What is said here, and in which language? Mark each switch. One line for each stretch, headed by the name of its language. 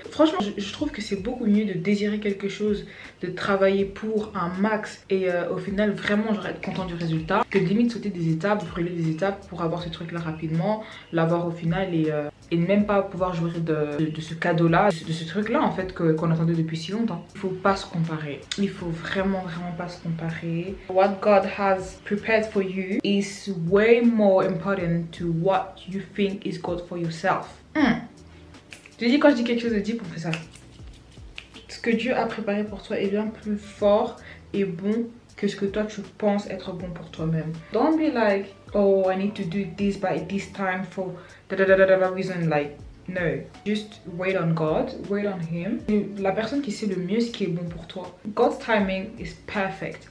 French: Franchement, je trouve que c'est beaucoup mieux de désirer quelque chose, de travailler pour un max et au final vraiment genre être content du résultat, que de limite sauter des étapes, brûler des étapes pour avoir ce truc là rapidement, l'avoir au final et ne même pas pouvoir jouir de ce cadeau là, de ce truc là en fait qu'on attendait depuis si longtemps. Il faut pas se comparer. Il faut vraiment pas se comparer.
English: What God has prepared for you is way more important to what you think is good for yourself.
French: Je dis quand je dis quelque chose de deep, on fait ça. Ce que Dieu a préparé pour toi est bien plus fort et bon que ce que toi tu penses être bon pour toi-même.
English: Don't be like, oh I need to do this by this time for da reason, like no. Just wait on God, wait on Him.
French: La personne qui sait le mieux ce qui est bon pour toi.
English: God's timing is perfect.